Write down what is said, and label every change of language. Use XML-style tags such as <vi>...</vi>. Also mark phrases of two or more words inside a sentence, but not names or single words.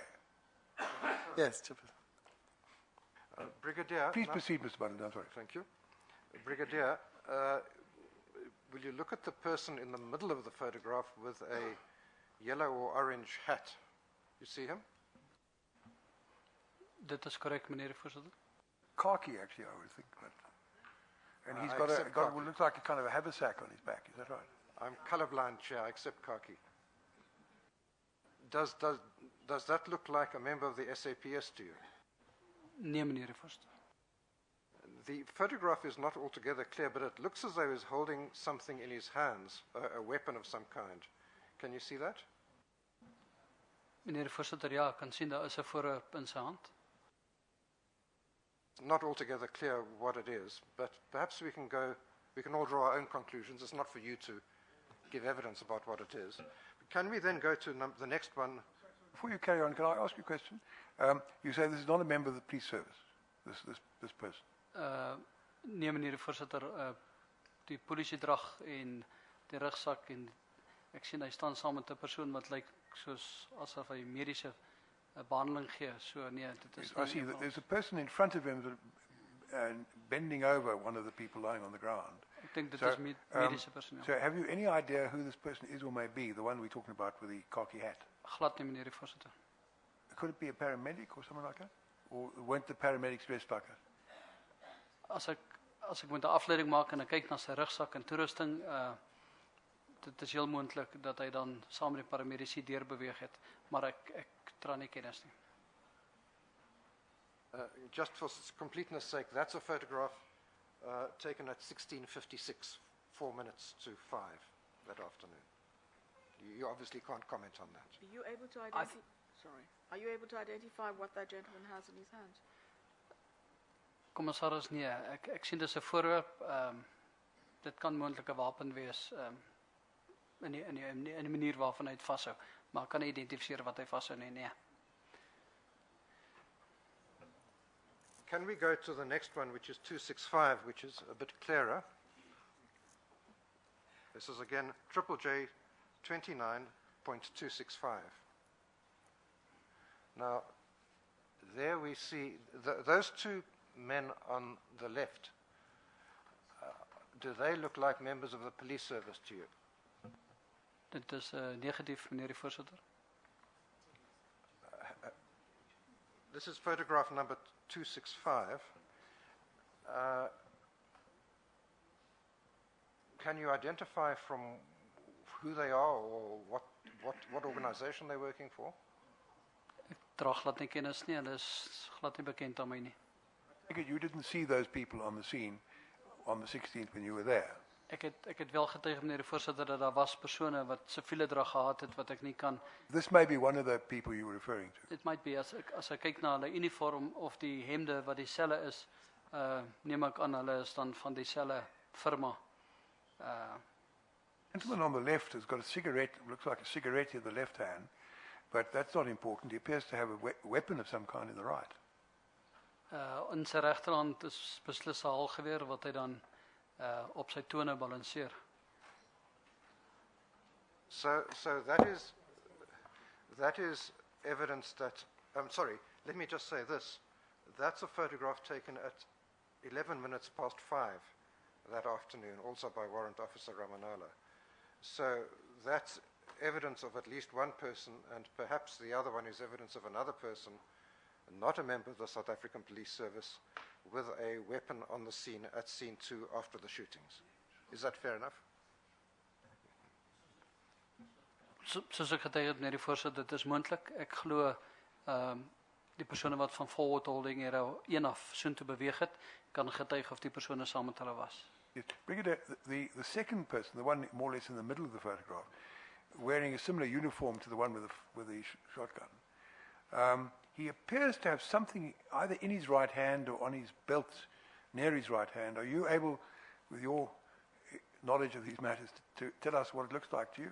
<en>Yes, Chairperson. Brigadier. Please proceed, Mr. Button. I'm sorry. Thank you. Brigadier, will you look at the person in the middle of the photograph with a yellow or orange hat? You see him?</en> <af>Dit is correct, meneer die voorsitter.</af> <en>Khaki, actually, I would think. But, and he's got what looks like a kind of a haversack on his back. Is that right? I'm colorblind, Chair. I accept khaki. Does that look like a member of the SAPS to you?</en> <af>Nee, meneer die voorsitter.</af> <en>The photograph is not altogether clear, but it looks as though he's holding something in his hands, a weapon of some kind. Can you see that?</en> <af>Meneer die voorsitter, ja, ek kan sien daar is 'n voorwerp in sy hand.</af> <en>Not altogether clear what it is, but perhaps we can all draw our own conclusions. It's not for you to give evidence about what it is. Can we then go to the next one? Before you carry on, can I ask you a question? You say this is not a member of the police service, this person.</en> <af>Nee, meneer die voorsitter, die polisiedrag en die rugsak en ek sien hy staan saam met 'n persoon wat lyk soos asof hy mediese behandeling gee. So nee, dit is</af> <en>I see that there's a person in front of him that, bending over one of the people lying on the ground.</en> <af>Ek dink dit is mediese personeel.</af> <en>So have you any idea who this person is or may be, the one we're talking about with the khaki hat?</en> <af>Glad nie, meneer die voorsitter.</af> <en>Could it be a paramedic or someone like that? Or weren't the paramedics dressed like that?</en> <af>As ek moet 'n afleiding maak en ek kyk na sy rugsak en toerusting, dit is heel moontlik dat hy dan saam met die paramedici deurbeweeg het, maar ek dra nie kennis nie.</af> <en>Just for completeness sake, that's a photograph taken at 16:56, 4 minutes to 5 that afternoon. You obviously can't comment on that. Are you able to identify? Are you able to identify what that gentleman has in his hand?</en> <af>Commissaris, nee, ek sien dis 'n voorwerp, dit kan moontlik 'n wapen wees, in die manier waarvan hy dit vashou, maar kan nie identifiseer wat hy vashou nie, nee.</af> <en>Can we go to the next one, which is 265, which is a bit clearer? This is again triple J 29.265. Now, there we see those two men on the left. Do they look like members of the police service to you?</en> <af>Dit is negatief, meneer die voorsitter.</af> <en>This is photograph number 265. Can you identify from who they are or what organization they're working for?</en> <af>Ek dra glad nie kennis nie, hulle is glad nie bekend aan my nie.</af> <en>You didn't see those people on the scene on the 16th when you were there.</en> <af>Ek het wel getuig, meneer die voorsitter, dat daar was persone wat siviele drag gehad het wat ek nie kan.</af> <en>This may be one of the people you were referring to. It might be,</en> <af>as ek kyk na hulle uniform of die hemde wat dieselfde is, neem ek aan hulle is dan van dieselfde firma.</af> <en>The gentleman on the left has got a cigarette, looks like a cigarette in the left hand, but that's not important. He appears to have a weapon of some kind in the right.</en> <af>In sy regterhand is beslis 'n haalgeweer wat hy dan op sy tone balanseer.</af> <en>So that is evidence that, I'm sorry, let me just say this. That's a photograph taken at 11 minutes past 5 that afternoon, also by Warrant Officer Ramanala. So that's evidence of at least one person, and perhaps the other one is evidence of another person, not a member of the South African Police Service, with a weapon on the scene at scene 2 after the shootings. Is that fair enough?</en> <af>Soos ek getuig het, meneer die voorsitter, dit is moontlik. Ek glo die persone wat van</af> <en>forward holding</en> <af>hier een af soontoe beweeg het, kan getuig of die persone saam met hulle was.</af> <en>Yes. Brigadier, the second person, the one more or less in the middle of the photograph, wearing a similar uniform to the one with the shotgun, he appears to have something either in his right hand or on his belt near his right hand. Are you able, with your knowledge of these matters, to tell us what it looks like to you?</en>